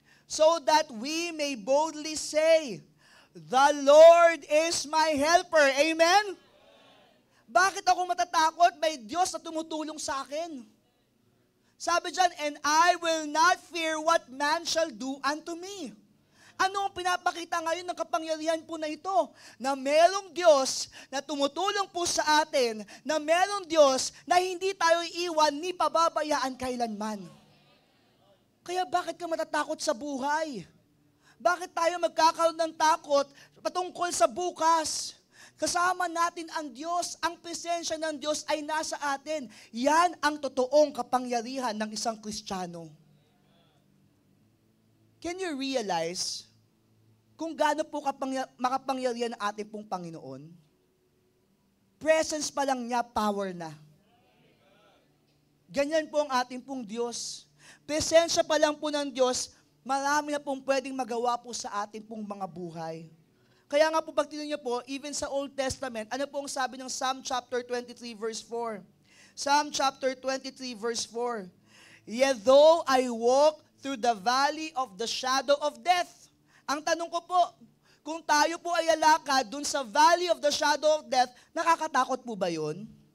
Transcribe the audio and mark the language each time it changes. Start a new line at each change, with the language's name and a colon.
English: So that we may boldly say, the Lord is my helper. Amen?
Filipino: Bakit ako matatakot? May Diyos na tumutulong sa akin. Sabi dyan,
English: and I will not fear what man shall do unto me.
Filipino: Ano ang pinapakita ngayon ng kapangyarihan po na ito? Na merong Diyos na tumutulong po sa atin, na merong Diyos na hindi tayo iiwan ni pababayaan kailanman. Kaya bakit ka matatakot sa buhay? Bakit tayo magkakaroon ng takot patungkol sa bukas? Kasama natin ang Diyos, ang presensya ng Diyos ay nasa atin. Yan ang totoong kapangyarihan ng isang Kristiyano.
English: Can you realize
Filipino: kung gaano po makapangyarihan ang ating pong Panginoon? Presence pa lang niya, power na. Ganyan po ang ating pong Diyos. Presensya pa lang po ng Diyos, marami na pong pwedeng magawa po sa ating pong mga buhay. Kaya nga po, pag tinan niyo po, even sa Old Testament, ano po ang sabi ng Psalm chapter 23 verse 4?
English: Psalm chapter 23 verse 4. Yet though I walk through the valley of the shadow of death.
Filipino: Ang tanong ko po, kung tayo po ay alakad dun sa
English: valley of the shadow of death,
Filipino: nakakatakot po ba yun?